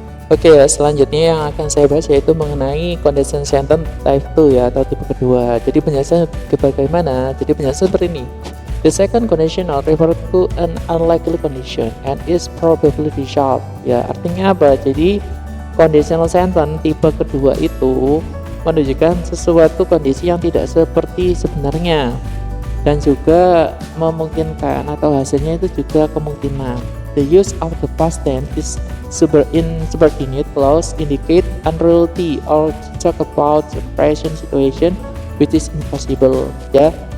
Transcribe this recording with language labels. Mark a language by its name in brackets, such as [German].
[Indonesian] Oke ya, selanjutnya yang akan saya bahas yaitu mengenai conditional sentence type 2 ya, atau tipe kedua. Jadi penjelasan bagaimana? Jadi penjelasan seperti ini. [English] The second conditional refer to an unlikely condition and is probability sharp. [Indonesian] Ya, artinya apa? Jadi conditional sentence tipe kedua itu menunjukkan sesuatu kondisi yang tidak seperti sebenarnya, dan juga memungkinkan atau hasilnya itu juga kemungkinan. [English] The use of the past tense is in subordinate clause indicate unreality or talk about the present situation which is impossible ya.